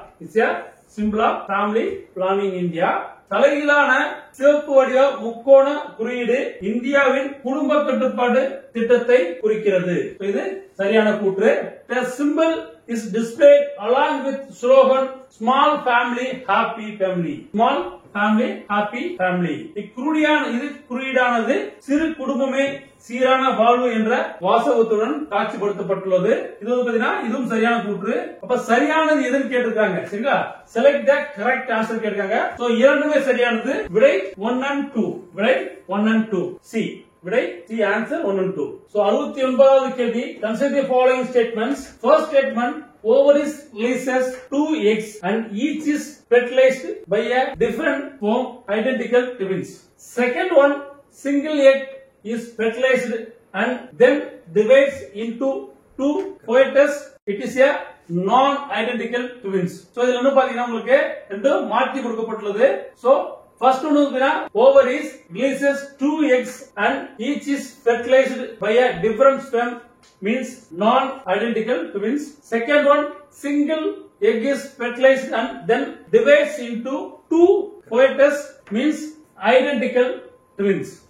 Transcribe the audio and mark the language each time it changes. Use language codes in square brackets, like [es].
[en] It's a symbol of family planning in India. [ta] தலைகீழான சிவப்பு வடிவ முக்கோண குறியீடு இந்தியாவின் குடும்ப கட்டுப்பாடு திட்டத்தை குறிக்கிறது. இது சரியான கூற்று. [en] The symbol is displayed along with slogan small family happy family. Small family happy family. [ta] இது குறியீடானது சிறு குடும்பமே சீரான வாழ்வு என்ற வாசகத்துடன் காட்சிப்படுத்தப்பட்டுள்ளது. இது பாத்தீங்கன்னா இதுவும் சரியான கூற்று. அப்ப சரியானது எதுன்னு கேட்டிருக்காங்க. சரிங்களா? [en] Select the correct answer கேட்டிருக்காங்க. [ta] சோ இரண்டுமே சரியானது. விடை 1 and 2. விடை 1 and 2. சி. விடை சி ஆன்சர் 1 and 2. சோ 69வது கேள்வி [en] consider the following statements. First statement, ovaries releases 2 eggs and each is fertilized by a different sperm identical twins. Second one, single egg is fertilized and then divides into 2 coitus. It is a non-identical twins. [ta] So இதுல என்ன பாத்தீங்கன்னா உங்களுக்கு ரெண்டு மாற்றி கொடுக்கப்பட்டுள்ளது. [en] So first one is ovaries releases 2 eggs and each is fertilized by a different sperm means non-identical twins. Second one, single egg is fertilized and then divides into 2 coitus means identical twins.